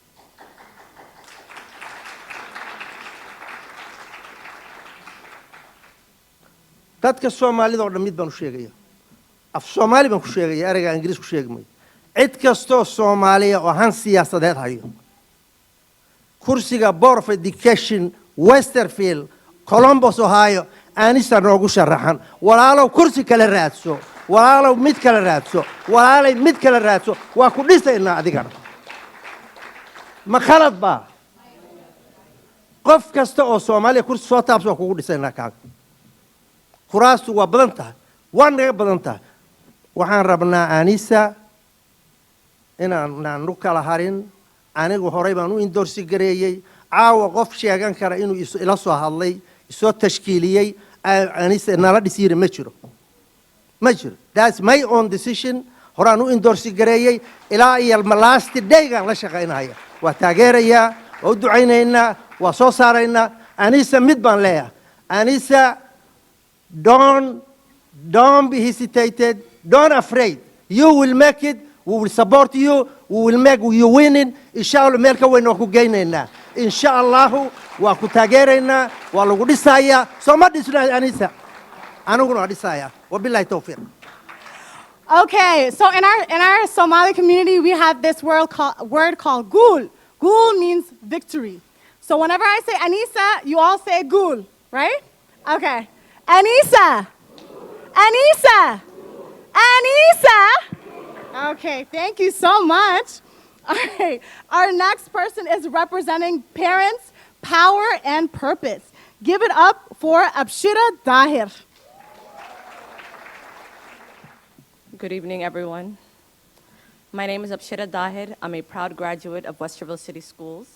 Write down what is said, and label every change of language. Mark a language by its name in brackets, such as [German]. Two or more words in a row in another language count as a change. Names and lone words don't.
[Somali] dadka soomaalida oo dhan mid baan u sheegaya af soomaali baan ku sheegaya ereyga ingiriis ku sheegi mayo cid kastoo soomaaliya oo han siyaasadeed hayo kursiga [English] board of education [Somali] westerville columbus ohio Anisa noogu sharaxan walaalow kursi kale raadso walaalow mid kale raadso walaalay mid kale raadso waa ku dhisaynaa adigana ma khalad baa qof kasta oo soomaaliya kursi soo taabso waa kugu dhisaynaa kaaga kuraastu waa badan tahay waa naga badan tahay waxaan rabnaa Anisa inaan u kala harin anigu horey baan u endorsi gareeyay caawa qof sheegan kara inuu ila soo hadlay soo tashkiiliyay Anisa nala dhisiire ma jiro [English] that's my own decision [Somali] horaan u endorsi gareeyay ilaa iyo [English] last day- [Somali] gaan la shaqaynaya waa taageerayaa waa u ducaynaynaa waa soo saaraynaa Anisa mid baan leeyahay Anisa [English] don't be hesitated don't afraid you will make it we will support you we will make you winning [Somali] inshallah meel ka weyn oo ku geynaynaa inshallah waa ku taageeraynaa waa lagu dhisayaa soo ma dhisnaa Anisa aniguna waa dhisayaa [Arabic] وبالله التوفيق. [English] Okay, so in our Somali community, we have this word called gul. Gul means victory. So whenever I say Anisa, you all say gul, right? Okay. Anisa. Anisa. Anisa. Okay, thank you so much. All right. Our next person is representing parents, power, and purpose. Give it up for Abshira Dahir. Good evening, everyone. My name is Abshira Dahir. I'm a proud graduate of Westerville City Schools.